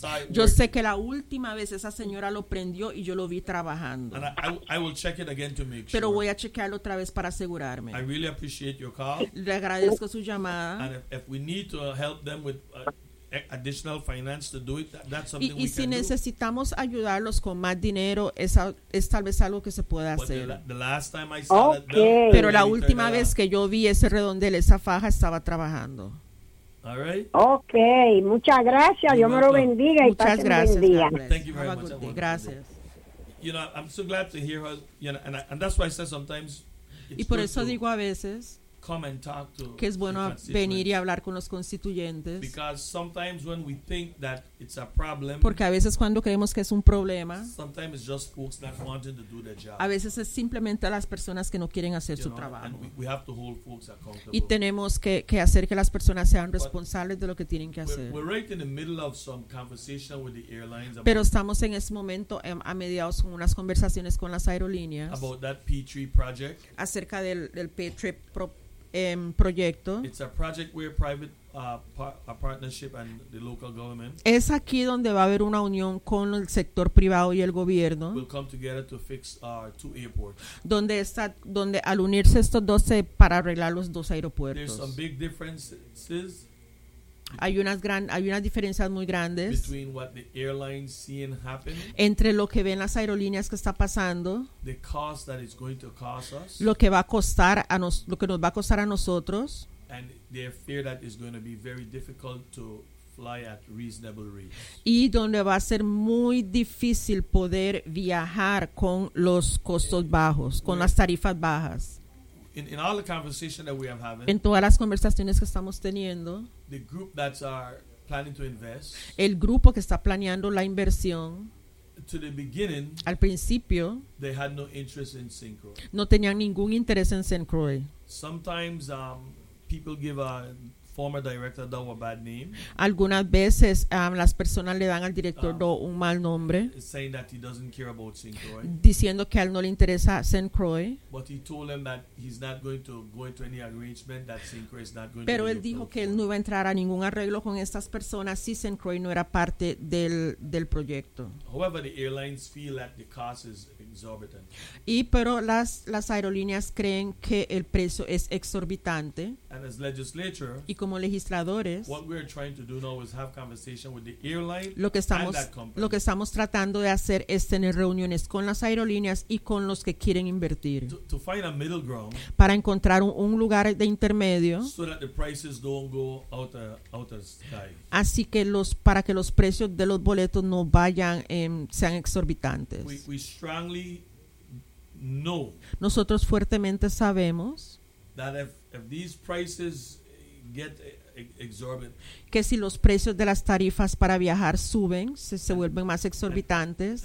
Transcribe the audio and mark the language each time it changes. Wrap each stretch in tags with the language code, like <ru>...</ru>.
<es>Yo sé que la última vez esa señora lo prendió y yo lo vi trabajando.</es> <en>I will check it again to make sure.</en> <es>Pero voy a chequearlo otra vez para asegurarme.</es> <en>I really appreciate your call.</en> <es>Le agradezco su llamada.</es> <en>And if we need to help them with additional finance to do it, that's something we can do.</en> <es>Y si necesitamos ayudarlos con más dinero, es tal vez algo que se pueda hacer.</es> <en>The last time I saw okay. that belt,</en> <es>pero la última vez que yo vi ese redondel, esa faja estaba trabajando.</es> <en>All right.</en> <es>Okay, muchas gracias. Dios me lo bendiga y muchas gracias.</es> <en>Thank you very much.</en> <es>Gracias.</es> <en>You know, I'm so glad to hear her. You know, and that's why I say sometimes.</en> <es>Y por eso digo a veces.</es> <en>Come and talk to</en> <es>que es bueno venir y hablar con los constituyentes.</es> <en>Because sometimes when we think that it's a problem,</en> <es>porque a veces cuando creemos que es un problema,</es> <en>sometimes it's just folks not wanting to do their job.</en> <es>A veces es simplemente las personas que no quieren hacer su trabajo.</es> <en>And we have to hold folks accountable.</en> <es>Y tenemos que hacer que las personas sean responsables de lo que tienen que hacer.</es> <en>We're right in the middle of some conversation with the airlines.</en> <es>Pero estamos en ese momento a mediados con unas conversaciones con las aerolíneas.</es> <en>About that P3 project.</en> <es>Acerca del P3 proyecto.</es> <en>It's a project where private a partnership and the local government.</en> <es>Es aquí donde va a haber una unión con el sector privado y el gobierno.</es> <en>We'll come together to fix our two airports.</en> <es>Donde al unirse estos dos para arreglar los dos aeropuertos.</es> <en>There's some big differences.</en> <es>Hay unas diferencias muy grandes.</es> <en>Between what the airlines see and happen.</en> <es>Entre lo que ven las aerolíneas que está pasando.</es> <en>The cost that it's going to cost us.</en> <es>Lo que nos va a costar a nosotros.</es> <en>And their fear that it's going to be very difficult to fly at reasonable rates.</en> <es>Y donde va a ser muy difícil poder viajar con los costos bajos, con las tarifas bajas.</es> <en>In all the conversation that we are having.</en> <es>En todas las conversaciones que estamos teniendo.</es> <en>The group that's are planning to invest.</en> <es>El grupo que está planeando la inversión.</es> <en>To the beginning.</en> <es>Al principio.</es> <en>They had no interest in St. Croix.</en> <es>No tenían ningún interés en St. Croix.</es> <en>Sometimes people give a former director Dow a bad name.</en> <es>Algunas veces las personas le dan al director Dow un mal nombre.</es> <en>Saying that he doesn't care about St. Croix.</en> <es>Diciendo que a él no le interesa St. Croix.</es> <en>But he told them that he's not going to go into any arrangement that St. Croix is not going.</en> <es>Pero</es> <en>to</en> <es>él dijo que él no iba a entrar a ningún arreglo con estas personas si St. Croix no era parte del proyecto.</es> <en>However, the airlines feel that the cost is exorbitant.</en> <es>Y pero las aerolíneas creen que el precio es exorbitante.</es> <en>And as legislature.</en> <es>Y como legisladores, lo que estamos tratando de hacer es tener reuniones con las aerolíneas y con los que quieren invertir para encontrar un lugar de intermedio,</es> <en>so that the prices don't go out of sky.</en> <es>Así que para que los precios de los boletos no vayan sean exorbitantes.</es> <en>We strongly know.</en> <es>Nosotros fuertemente sabemos</es> <en>that if these prices get exorbitant.</en> <es>Que si los precios de las tarifas para viajar suben, se vuelven más exorbitantes.</es>